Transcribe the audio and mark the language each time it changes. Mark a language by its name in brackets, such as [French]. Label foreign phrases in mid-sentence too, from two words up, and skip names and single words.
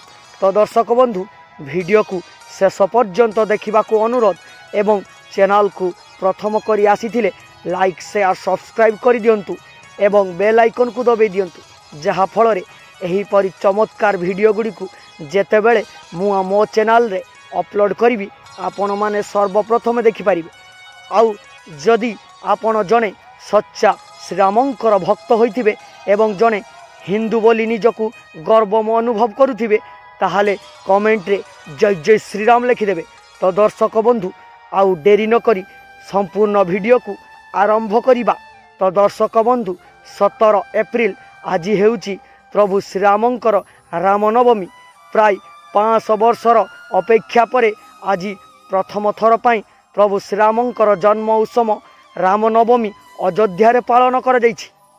[Odia] ତ ଦର୍ଶକ ବନ୍ଧୁ ଭିଡିଓ କୁ ଶେଷ ପର୍ଯ୍ୟନ୍ତ ଦେଖିବାକୁ ଅନୁରୋଧ ଏବଂ ଚ୍ୟାନେଲ କୁ ପ୍ରଥମ କରି ଆସିଥିଲେ [English] like share subscribe [Odia] କର ଦିଅନ୍ତୁ ଏବଂ [English] bell icon [Odia] କୁ ଦବାଇ ଦିଅନ୍ତୁ ଯାହା ଫଳ ରେ ଏହି ପରି ଚମତ୍କାର ଭିଡିଓ ଗୁଡ଼ି କୁ ଯେତେବେଳେ ମୁଁ ମୋ ଚ୍ୟାନେଲ ରେ ଅପଲୋଡ କରି ଆପଣ ମାନେ ସର୍ବପ୍ରଥମ ଦେଖି ପାରିବେ। ଆଉ ଯଦି ଆପଣ ଜଣେ ସଚ୍ଚା ଶ୍ରୀରାମଙ୍କର ଭକ୍ତ ହୋଇଥିବେ ଏବଂ ଜଣେ ହିନ୍ଦୁ ବୋଲି ନିଜକୁ ଗର୍ବ ଅନୁଭବ କରୁଥିବେ ତାହାଲେ କମେଣ୍ଟ ରେ ଜୟ ଜୟ ଶ୍ରୀରାମ ଲେଖିଦେବେ। ତ ଦର୍ଶକ ବନ୍ଧୁ ଆଉ ଡେରି ନ କରି ସମ୍ପୂର୍ଣ୍ଣ ଭିଡିଓ କୁ ଆରମ୍ଭ କରିବା। ତ ଦର୍ଶକ ବନ୍ଧୁ 17 ଏପ୍ରିଲ ଆଜି ହେଉଛି ପ୍ରଭୁ ଶ୍ରୀରାମଙ୍କର ରାମନବମୀ। ପ୍ରାୟ 500 ବର୍ଷର ଅପେକ୍ଷା ପରେ ଆଜି ପ୍ରଥମ ଥର ପାଇଁ ପ୍ରଭୁ ଶ୍ରୀରାମଙ୍କର ଜନ୍ମ ଉତ୍ସବ ରାମନବମୀ ଅଯୋଧ୍ୟା ରେ ପାଳନ କର ଯାଇଛି।